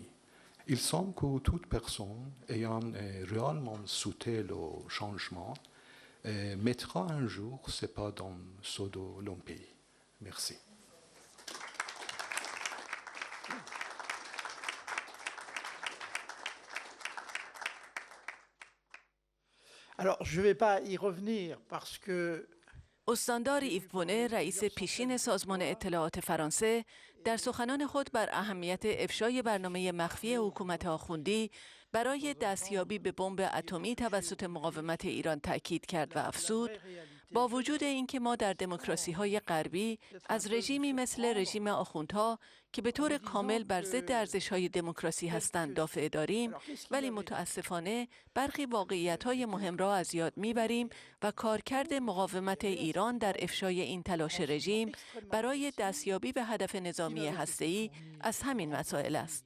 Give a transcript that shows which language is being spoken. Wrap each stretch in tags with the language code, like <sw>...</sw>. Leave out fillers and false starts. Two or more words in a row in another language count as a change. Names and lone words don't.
<fr>Il semble que toute personne ayant réellement soutenu le changement mettra un jour ses pas dans ceux de leur pays. Merci. Alors, je ne vais pas y revenir parce que</fr> <fa>استاندار ایفونه رئیس پیشین سازمان اطلاعات فرانسه در سخنان خود بر اهمیت افشای برنامه مخفی حکومت آخوندی برای دستیابی به بمب اتمی توسط مقاومت ایران تاکید کرد و افزود با وجود اینکه ما در دموکراسی‌های غربی از رژیمی مثل رژیم آخوندها که به طور کامل بر ضد ارزش‌های دموکراسی هستند دافع داریم، ولی متاسفانه برخی واقعیت‌های مهم را از یاد می‌بریم و کارکرد مقاومت ایران در افشای این تلاش رژیم برای دستیابی به هدف نظامی هسته‌ای از همین مسائل است.</fa>